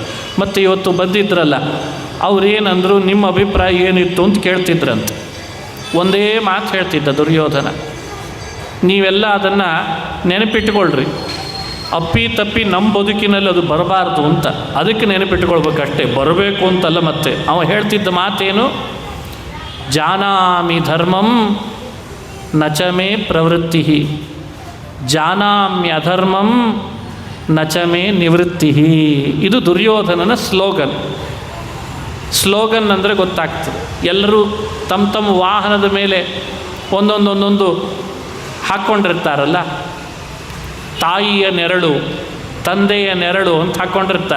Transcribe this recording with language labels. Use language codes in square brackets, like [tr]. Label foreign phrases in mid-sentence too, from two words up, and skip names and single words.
[kn] ಮತ್ತು ಇವತ್ತು ಬಂದಿದ್ರಲ್ಲ ಅವ್ರೇನಂದರು, ನಿಮ್ಮ ಅಭಿಪ್ರಾಯ ಏನಿತ್ತು ಅಂತ ಕೇಳ್ತಿದ್ರಂತೆ. ಒಂದೇ ಮಾತು ಹೇಳ್ತಿದ್ದ ದುರ್ಯೋಧನ, ನೀವೆಲ್ಲ ಅದನ್ನು ನೆನಪಿಟ್ಕೊಳ್ರಿ, ಅಪ್ಪಿ ತಪ್ಪಿ ನಮ್ಮ ಬದುಕಿನಲ್ಲಿ ಅದು ಬರಬಾರ್ದು ಅಂತ, ಅದಕ್ಕೆ ನೆನಪಿಟ್ಕೊಳ್ಬೇಕಷ್ಟೇ, ಬರಬೇಕು ಅಂತಲ್ಲ. ಮತ್ತೆ ಅವ ಹೇಳ್ತಿದ್ದ ಮಾತೇನು, [sa] ಜಾನಾಮಿ ಧರ್ಮಂ ನಚಮೇ ಪ್ರವೃತ್ತಿ, ಜಾನಾಮ್ಯ ಧರ್ಮಂ ನಚಮೇ ನಿವೃತ್ತಿ. [kn] ಇದು ದುರ್ಯೋಧನನ ಸ್ಲೋಗನ್ ಅಂದರೆ ಗೊತ್ತಾಗ್ತದೆ. ಎಲ್ಲರೂ ತಮ್ಮ ವಾಹನದ ಮೇಲೆ ಒಂದೊಂದು ಹಾಕ್ಕೊಂಡಿರ್ತಾರಲ್ಲ, ತಾಯಿಯ ನೆರಳು, ತಂದೆಯ ನೆರಳು ಅಂತ ಹಾಕ್ಕೊಂಡಿರ್ತಾರೆ.